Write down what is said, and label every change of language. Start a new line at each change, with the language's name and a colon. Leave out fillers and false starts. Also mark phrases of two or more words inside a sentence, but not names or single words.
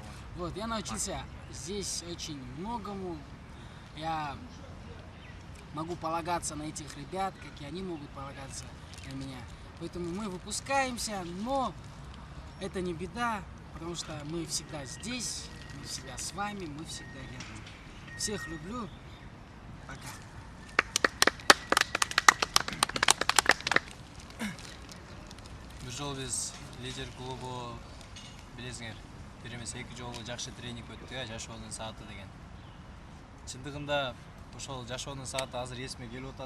Russian: Вот, я научился здесь очень многому, я могу полагаться на этих ребят, как и они могут полагаться на меня. Поэтому мы выпускаемся, но это не беда, потому что мы всегда здесь, мы всегда с вами, мы всегда рядом. Всех люблю. Пока.
Kyrgyz: Бир жолу биз лидер клубу билесиңер. Бир эмес 2 жолу жакшы тренинг өттүк, жашоонун сааты деген. Чындыгында ошол жашоонун сааты азыр эсиме келип атат.